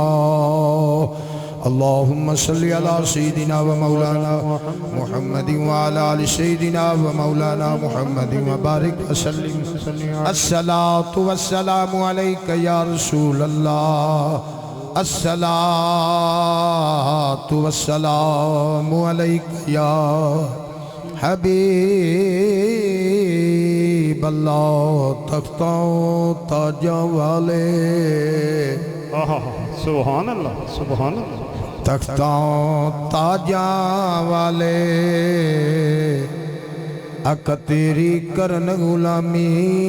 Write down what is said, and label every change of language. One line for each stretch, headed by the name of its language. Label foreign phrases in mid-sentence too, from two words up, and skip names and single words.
Arabic: اللهم صل على سيدنا ومولانا محمد وعلى آل سيدنا ومولانا محمد وبارك وسلم. الصلاة والسلام عليك يا رسول الله. الصلاة والسلام عليك يا حبیب اللہ.
Punjabi: تختوں تاجاں والے
Arabic: سبحان اللہ سبحان اللہ.
Punjabi: تختوں تاجاں والے اک تیری کرن غلامی.